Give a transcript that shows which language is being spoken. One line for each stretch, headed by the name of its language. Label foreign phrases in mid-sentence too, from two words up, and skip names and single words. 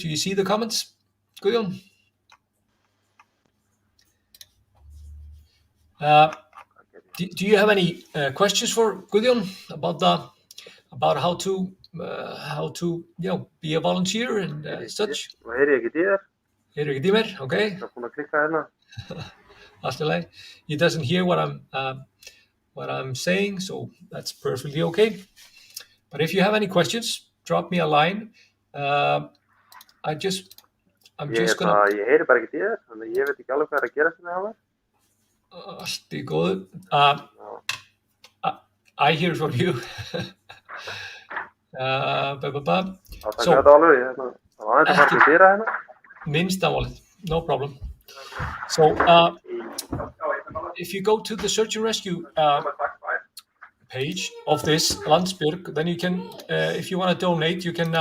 English: Do you see the comments, Gudjon? Do you have any questions for Gudjon about how to be a volunteer and such?
Icelandic: Heyrir ekki í mér, okay. Allt í lagi.
English: He doesn't hear what I'm saying, so that's perfectly okay. But if you have any questions, drop me a line. I'm just gonna.
Icelandic: Ég heyri bara ekki í þér, þannig ég veit ekki alveg hvað er að gera sem það var. Allt í góðu.
English: I hear from you. So,
Icelandic: minnst afmálið,
English: no problem. So, if you go to the search and rescue page of this Landsbjörg, then you can, if you want to donate, you can.